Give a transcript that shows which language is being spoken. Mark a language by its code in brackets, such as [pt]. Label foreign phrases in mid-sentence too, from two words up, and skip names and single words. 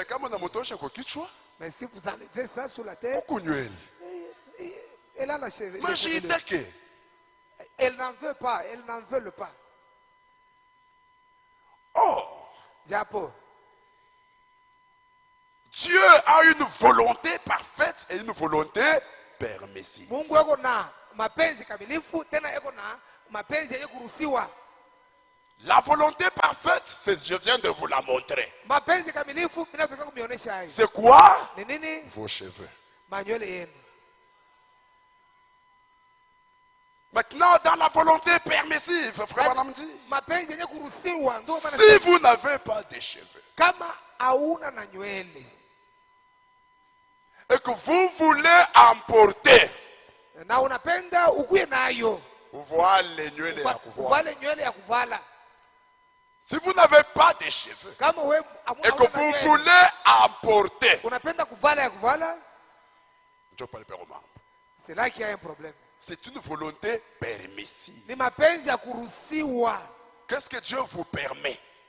[fr] Mais si vous enlevez ça sur la tête, elle a la cheveux. Elle n'en veut pas. Elle n'en veut pas. Oh! Diapo. Dieu a une volonté parfaite et une volonté permissive. [sw] Mungu yako na mapenzi kamilifu tena yako na mapenzi yenye kuruhusiwa. [fr] La volonté parfaite, je viens de vous la montrer. [sw] Mapenzi kamilifu ninataka kumionyesha haya. [fr] C'est quoi? [sw] Ni nini? [fr] Vos cheveux. [sw] Manywele yenu. [fr] Maintenant, dans la volonté permissive, frère Banamdi, [sw] mapenzi yenye kuruhusiwa ndio maana [fr] si vous n'avez pas de cheveux, [sw] kama hauna na nywele [fr] et que vous voulez emporter, [sw] na unapenda ukuye nayo, uvale nywele ya kuvala, uvale nywele ya kuvala, [fr] Si vous n'avez pas de cheveux et que vous voulez apporter, c'est là qu'il y a un problème. C'est une volonté permissive. Qu'est-ce que Dieu vous permet?